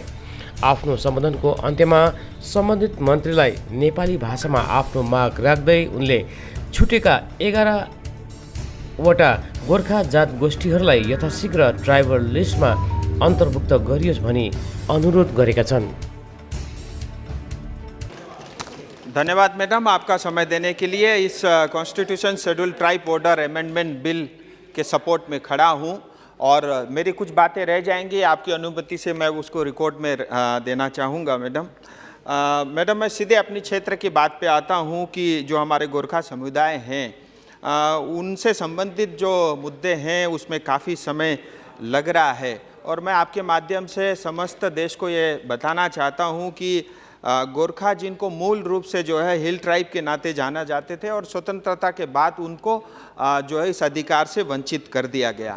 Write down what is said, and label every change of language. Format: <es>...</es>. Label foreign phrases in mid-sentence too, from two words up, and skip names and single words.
<ne>आफ्नो सम्बोधनको अन्त्यमा सम्बन्धित मन्त्रीलाई नेपाली भाषामा आफ्नो माग राख्दै उनले छुटेका 11वटा गोर्खा जात गोष्ठीहरूलाई यथाशीघ्र</ne> <en>tribal listमा</en> <ne>अन्तर्भुक्त गरियोस् भनी अनुरोध गरेका छन्।</ne> <hi>धन्यवाद मैडम, आपका समय देने के लिए। इस</hi> <en>constitution schedule tribe border amendment bill</en> <hi>के सपोर्ट में खड़ा हूं और मेरी कुछ बातें रह जाएंगी, आपकी अनुमति से मैं उसको रिकॉर्ड में देना चाहूँगा। मैडम मैं सीधे अपनी क्षेत्र की बात पे आता हूँ कि जो हमारे गोरखा समुदाय हैं उनसे संबंधित जो मुद्दे हैं उसमें काफ़ी समय लग रहा है और मैं आपके माध्यम से समस्त देश को ये बताना चाहता हूँ कि गोरखा जिनको मूल रूप से जो है</hi> <en>hill tribe</en> <hi>के नाते जाना जाते थे और स्वतंत्रता के बाद उनको जो है इस अधिकार से वंचित कर दिया गया।</hi>